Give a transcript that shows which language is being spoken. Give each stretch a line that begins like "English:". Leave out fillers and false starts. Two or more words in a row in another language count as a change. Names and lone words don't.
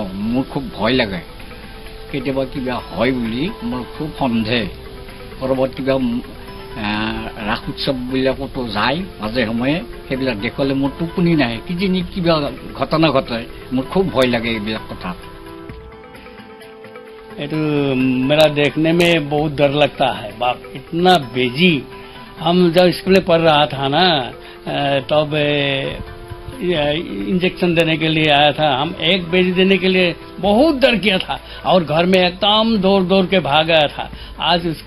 Assamese: মোৰ খুব ভয় লাগে। কেতিয়াবা কিবা হয় বুলি মোৰ খুব সন্দেহ। ক'ৰবাত কিবা ৰাস উৎসৱবিলাকতো যায় মাজে সময়ে, সেইবিলাক দেখুৱালে মোৰ টোপনি নাহে, কিজানি কিবা ঘটনা ঘটে। মোৰ খুব ভয় লাগে এইবিলাক কথা।
Hindi: तो मेरा देखने में बहुत डर लगता है। बाप इतना बेजी। हम जब स्कूल में पढ़ रहा था ना, तब इंजेक्शन देने के लिए आया था। हम एक बेजी देने के लिए बहुत डर किया था और घर में एकदम दौड़ के भाग गया था।